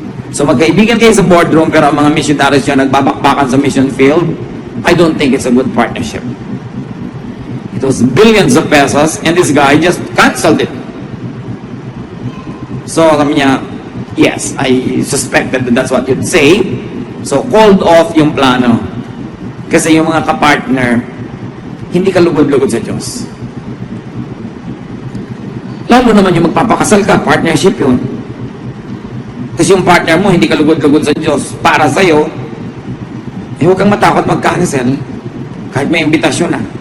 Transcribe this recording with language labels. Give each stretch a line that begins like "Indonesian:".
Filipino: So magkaibigan kayo sa boardroom pero ang mga missionaries siya nagbabakbakan sa mission field.
English: I don't think it's a good partnership. It was billions of pesos and this guy just canceled it. So
Filipino: kami niya,
English: yes, I suspected that that's what you'd say. So called off
Filipino: yung plano. Kasi yung mga kapartner, hindi ka lugod-lugod sa Diyos. Lalo naman yung magpapakasal ka, partnership yun. Kasi yung partner mo, hindi ka lugod-lugod sa Diyos para sa'yo, huwag kang matakot mag-cancel kahit may imbitasyon na.